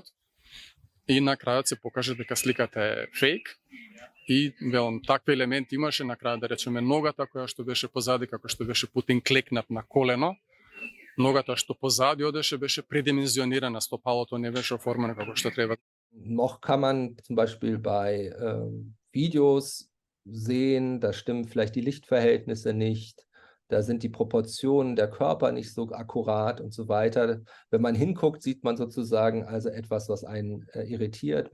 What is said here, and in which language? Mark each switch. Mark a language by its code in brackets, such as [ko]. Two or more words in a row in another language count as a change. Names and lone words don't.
[mk] И на крајот се покаже дека сликата е фейк и велам такви елементи имаше на крајот, да речеме ногата која што беше позади, како што беше Путин клекнат на колено. Ногата што позади одеше беше предимензионирана, стопалото не беше оформено како што треба. [de] Noch kann man zum Beispiel bei Videos sehen, da stimmen vielleicht die Lichtverhältnisse nicht, da sind die Proportionen der Körper nicht so akkurat und so weiter. Wenn man hinguckt, sieht man sozusagen also etwas, was einen irritiert.